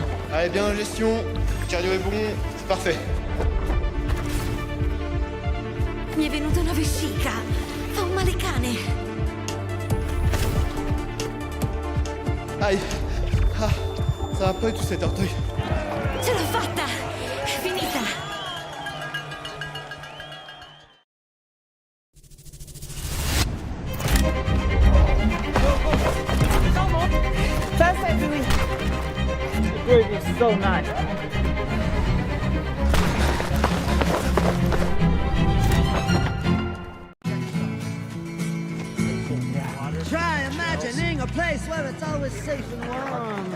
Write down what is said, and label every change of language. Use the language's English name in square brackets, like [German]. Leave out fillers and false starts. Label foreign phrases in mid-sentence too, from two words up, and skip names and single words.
[French] Allez, bien en gestion, cardio est bon, c'est parfait. [Italian] Mi è venuta una vescica, fa un male cane. [French] Aïe, ah, ça va pas du tout cet orteil. [Italian] Ce l'ho fatta, è finita. [English] Fast time, Billy. The groove is so nice. Try imagining a place where it's always safe and warm.